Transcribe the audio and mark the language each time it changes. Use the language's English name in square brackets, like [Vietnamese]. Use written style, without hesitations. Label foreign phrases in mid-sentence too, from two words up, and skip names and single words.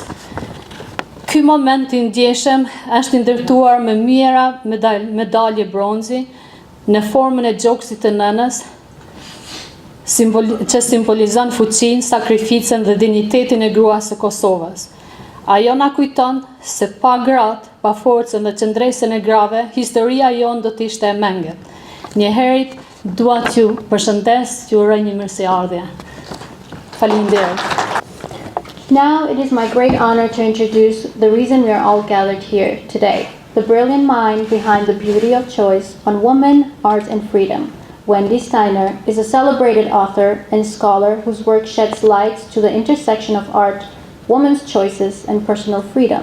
[Albanian] Ky moment i ndjeshëm është ndërtuar me mijëra medalje bronzi në formën e gjoksit të nënës, që simbolizon fuqinë, sakrificën dhe dinjitetin e gruas së Kosovës. Ajo na kujton se pa gratë, pa forcën dhe qëndresën e grave, historia jonë do të ishte e menget. Njëherët dua t'ju përshëndes, t'ju uroj një mirëseardhje. Faleminderit. [English] Now it is my great honor to introduce the reason we are all gathered here today, the brilliant mind behind The Beauty of Choice on Women, Art and Freedom. Wendy Steiner is a celebrated author and scholar whose work sheds light to the intersection of art, women's choices, and personal freedom.